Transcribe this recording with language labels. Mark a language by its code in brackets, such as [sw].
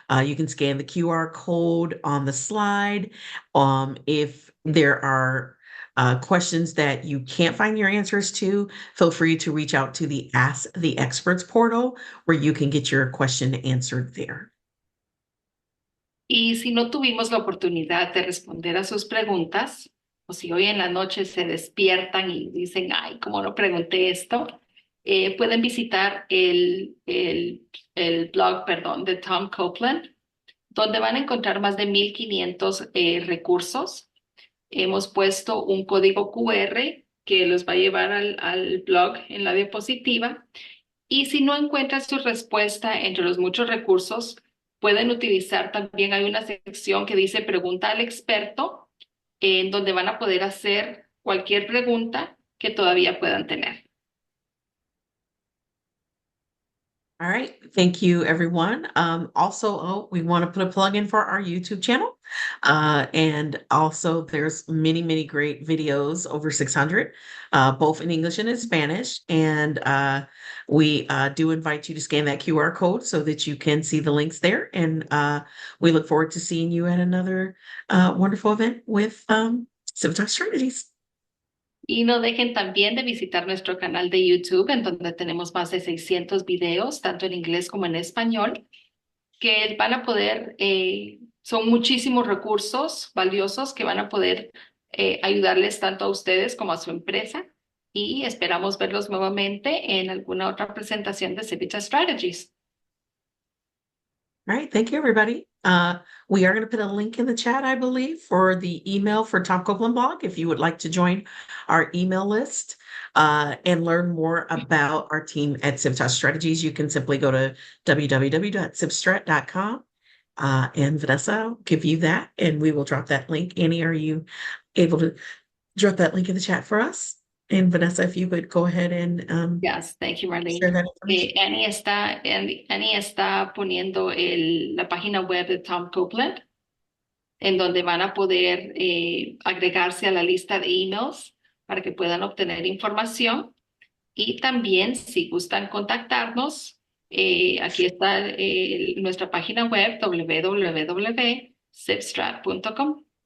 [en] You can scan the QR code on the slide. If there are questions that you can't find your answers to, feel free to reach out to the Ask the Experts portal, where you can get your question answered there. [es] Y si no tuvimos la oportunidad de responder a sus preguntas, o si hoy en la noche se despiertan y dicen, ay, ¿cómo no pregunté esto? Pueden visitar el blog, perdón, de Tom Copeland, donde van a encontrar más de 1,500 recursos. Hemos puesto un código QR que los va a llevar al blog en la diapositiva. Y si no encuentran su respuesta entre los muchos recursos, pueden utilizar también, hay una sección que dice Pregunta al experto, en donde van a poder hacer cualquier pregunta que todavía puedan tener. [en] All right. Thank you, everyone. Also, we want to put a plug in for our YouTube channel. And also there's many, many great videos, over 600, both in English and in Spanish. And we do invite you to scan that QR code so that you can see the links there. And we look forward to seeing you at another wonderful event with Civitas Strategies. [es] Y no dejen también de visitar nuestro canal de YouTube, en donde tenemos más de 600 videos, tanto en inglés como en español, que van a poder, son muchísimos recursos valiosos que van a poder ayudarles tanto a ustedes como a su empresa. Y esperamos verlos nuevamente en alguna otra presentación de Civitas Strategies. [en] All right. Thank you, everybody. We are going to put a link in the chat, I believe, for the email for Tom Copeland blog. If you would like to join our email list and learn more about our team at Civitas Strategies, you can simply go to www.civstrat.com. And Vanessa will give you that, and we will drop that link. Annie, are you able to drop that link in the chat for us? And Vanessa, if you would go ahead and Yes, thank you, Marlene. share that information. [es] Annie está poniendo la página web de Tom Copeland, en donde van a poder agregarse a la lista de emails para que puedan obtener información. Y también, si gustan contactarnos, aquí está nuestra página web www.civstrat.com.